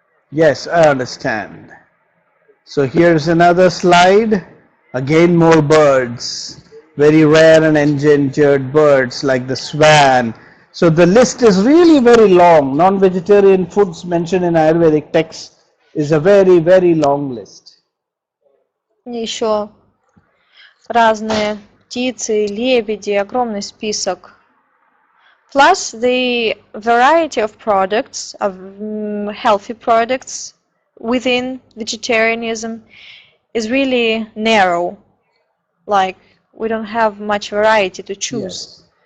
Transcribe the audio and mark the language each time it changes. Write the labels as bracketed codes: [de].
[en] Yes, I understand. So here's another slide. Again, more birds. Very rare and endangered birds like the swan. So the list is really very long. Non-vegetarian foods mentioned in Ayurvedic texts is a very, very long list. [ru] Еще разные птицы, лебеди, огромный список. [en] Plus the variety of products, of healthy products within vegetarianism is really narrow. Like we don't have much variety to choose.